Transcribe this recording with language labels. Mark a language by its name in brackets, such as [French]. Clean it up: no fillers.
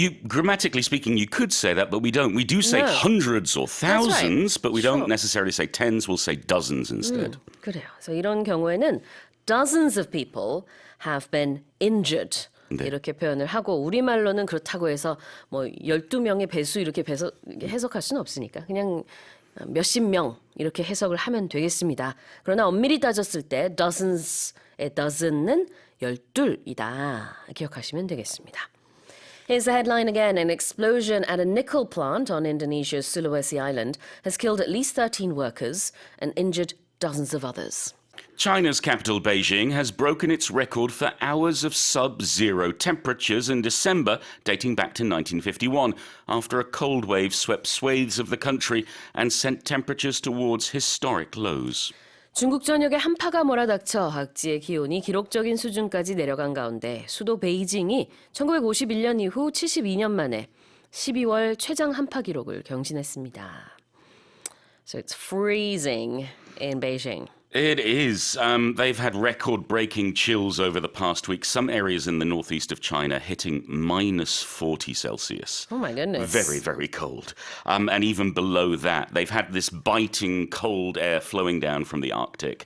[English] You grammatically speaking, you could say that, but we don't. We do say hundreds or thousands, but we don't necessarily say tens. We'll say dozens instead. [Korean] 그래요. 그래서 이런 경우에는 [English] dozens of people have been injured. [Korean] 이렇게 표현을 하고 우리말로는 그렇다고 해서 뭐 12명의 배수 이렇게 해석할 수는 없으니까 그냥 몇십 명 이렇게 해석을 하면 되겠습니다. 그러나 엄밀히 따졌을 때 dozens의 dozen은 12이다. 기억하시면 되겠습니다. [English] Here's the headline again. An explosion at a nickel plant on Indonesia's Sulawesi Island has killed at least 13 workers and injured dozens of others. China's capital, Beijing, has broken its record for hours of sub-zero temperatures in December, dating back to 1951, after a cold wave swept swathes of the country and sent temperatures towards historic lows. [Korean] 중국 전역에 한파가 몰아닥쳐 각지의 기온이 기록적인 수준까지 내려간 가운데 수도 베이징이 1951년 이후 72년 만에 12월 최장 한파 기록을 경신했습니다. [English] So it's freezing in Beijing. It is. They've had record-breaking chills over the past week. Some areas in the northeast of China hitting minus 40 Celsius. Oh my goodness. Very, very cold. And even below that, they've had this biting cold air flowing down from the Arctic.